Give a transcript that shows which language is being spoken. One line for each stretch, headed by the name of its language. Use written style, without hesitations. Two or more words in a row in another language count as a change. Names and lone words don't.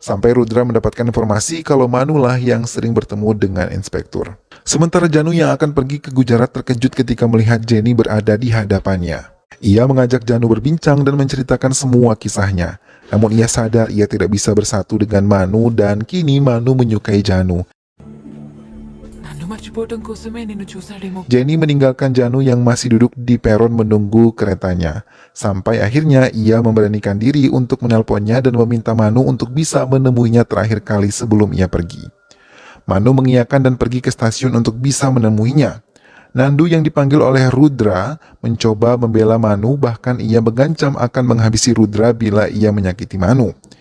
Indonesian: Sampai Rudra mendapatkan informasi kalau Manu lah yang sering bertemu dengan inspektur. Sementara Janu yang akan pergi ke Gujarat terkejut ketika melihat Jenny berada di hadapannya. Ia mengajak Janu berbincang dan menceritakan semua kisahnya. Namun ia sadar ia tidak bisa bersatu dengan Manu dan kini Manu menyukai Janu.
Telugu: నన్ను మర్చిపోవటం కోసమే నిన్ను చూశాడేమో.
Indonesian: Jenny meninggalkan Janu yang masih duduk di peron menunggu keretanya. Sampai akhirnya ia memberanikan diri untuk menelponnya dan meminta Manu untuk bisa menemuinya terakhir kali sebelum ia pergi. Manu mengiyakan dan pergi ke stasiun untuk bisa menemuinya. Nandu yang dipanggil oleh Rudra mencoba membela Manu, bahkan ia mengancam akan menghabisi Rudra bila ia menyakiti Manu.